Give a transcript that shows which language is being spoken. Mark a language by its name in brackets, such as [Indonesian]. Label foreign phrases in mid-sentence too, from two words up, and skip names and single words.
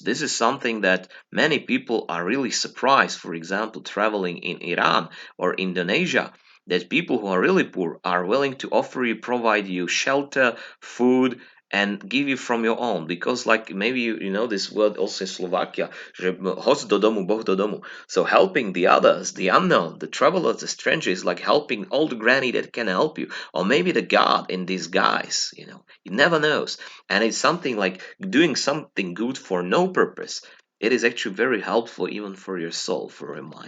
[English] This is something that many people are really surprised, for example, traveling in Iran or Indonesia, that people who are really poor are willing to offer you, provide you shelter, food, and give you from your own, because like maybe you know this word also in Slovakia, [Slovak] že host do domu, Boh do domu. [English] So helping the others, the unknown, the travelers, the strangers, like helping old granny that can help you, or maybe the God in disguise, you never knows. And it's something like doing something good for no purpose. It is actually very helpful even for your soul, for your mind.